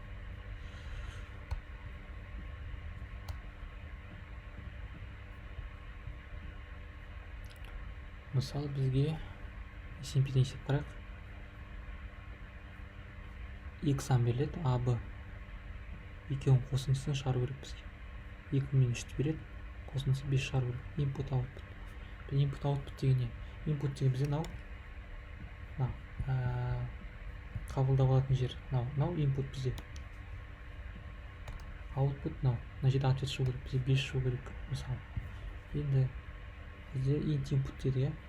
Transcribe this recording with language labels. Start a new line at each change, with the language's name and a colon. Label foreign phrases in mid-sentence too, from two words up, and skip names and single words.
Kazakh: Мысалы бізге SMP-ден есеп қарайық. X сан беріледі, А, Б. Екеуінің қосындысын шығару керек бізге. 2 мен 3-ті береді, қосындысы 5 шығару керек.
English: Input, output. Input, output
Kazakh: деген не? Input деген бізде қабылдап алатын жер. Мынау input бізде. Output мынау. Мына жерде ответ шығу керек. Бізде 5 шығу керек, мысалы. Енді бізде
English: int input
Kazakh: деді, иә.